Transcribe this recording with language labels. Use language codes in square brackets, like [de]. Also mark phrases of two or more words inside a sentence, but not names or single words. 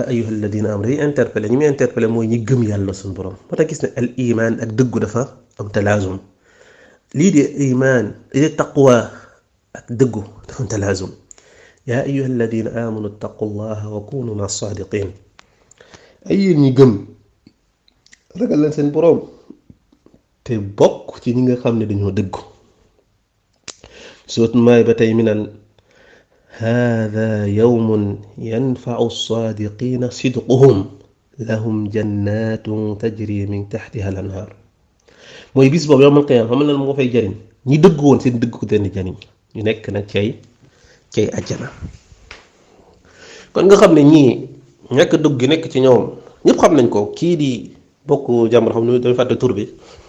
[ar] أيها الذين آمنوا [wo] day interpellé ñi muy interpellé mooy ñi gëm yàlla suñu borom moo tax gis ne al iman ak dëggu dafa am talaazum lii di iman lii di taqwa ak dëggu dafa am talaazum [ar] يا أيها الذين آمنوا اتقوا الله وكونوا مع الصادقين [wo] ay yéen ñi gëm ragal leen seen borom te bokk ci ñi nga xam ne dañoo dëggu soot maay ba tey mi naan [ar] هذا يوم ينفع الصادقين صدقهم لهم جنات تجري من تحتها الأنهار [wo] mooy bis boobu [ar] يوم القيامة [wo] xam na moo fay jariñ ñi dëgg woon seen dëgg ko leen jariñ ñu nekk nag cay àjjana kon nga xam ne ñii ñàkk dëgg gi nekk ci ñoom ñëpp xam nañ ko kii di bokk jàmbur xam ne dañu fàtte tur bi